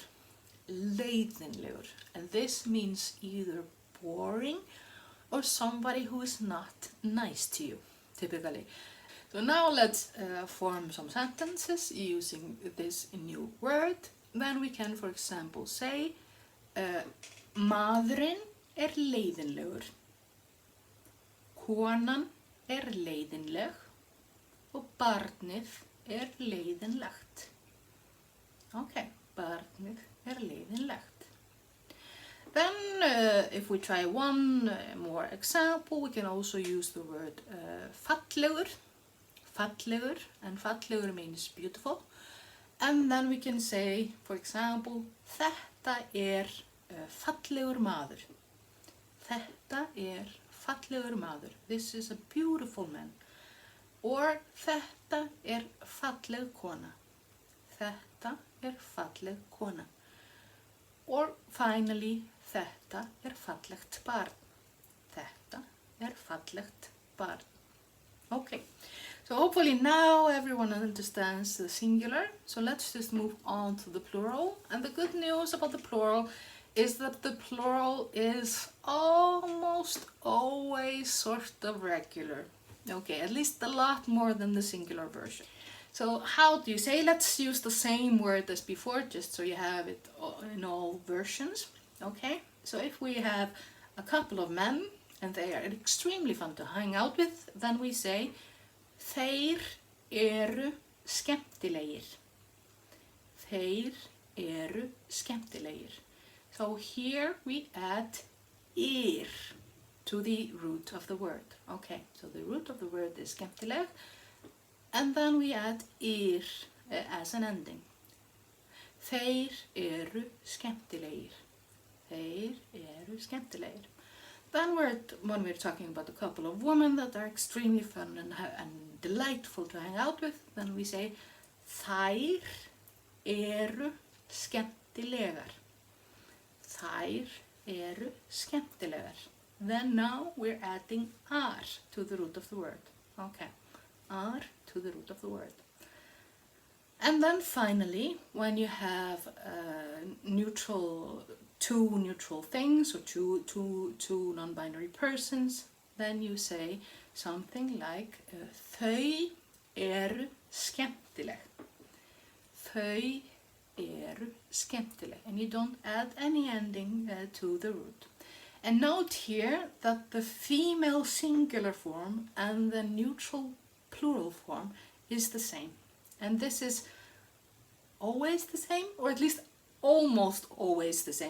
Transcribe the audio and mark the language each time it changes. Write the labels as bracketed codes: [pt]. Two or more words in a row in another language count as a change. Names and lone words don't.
[en] Leiðinlegur, and this means either boring or somebody who is not nice to you, typically. So now let's form some sentences using this new word. Then we can, for example, say [is] maðurinn leiðinlegur, konan leiðinleg og barnið leiðinlegt. Okay, barnið leiðinlegt. [en] Then if we try one more example, we can also use the word fallegur. Fallegur, and fallegur means beautiful. And then we can say, for example, [is] þetta fallegur maður. Þetta fallegur maður. [en] This is a beautiful man. Or [is] þetta falleg kona. Þetta falleg kona. [en] Or finally, [is] þetta fallegt barn. Þetta fallegt barn. [en] Okay, so hopefully now everyone understands the singular. So let's just move on to the plural. And the good news about the plural is that the plural is almost always sort of regular. Okay, at least a lot more than the singular version. So how do you say? Let's use the same word as before, just so you have it in all versions. Okay, so if we have a couple of men and they are extremely fun to hang out with, then we say [is] þeir eru skemmtilegir. Þeir eru skemmtilegir. [en] So here we add ir to the root of the word. Okay, so the root of the word is skemmtileg, and then we add ir as an ending. [is] Þeir eru skemmtilegir. Þeir eru skemmtilegir. [en] Then when we're talking about a couple of women that are extremely fun and delightful to hang out with, then we say [is] þær eru skemmtilegar. Þær eru skemmtilegar. [en] Then now we're adding ar to the root of the word. Okay, ar to the root of the word. And then finally, when you have two neutral things or two non-binary persons, then you say something like [is] þau eru skemmtileg. Þau eru skemmtileg. [en] And you don't add any ending to the root. And note here that the female singular form and the neutral plural form is the same. And this is always the same, or at least almost always the same.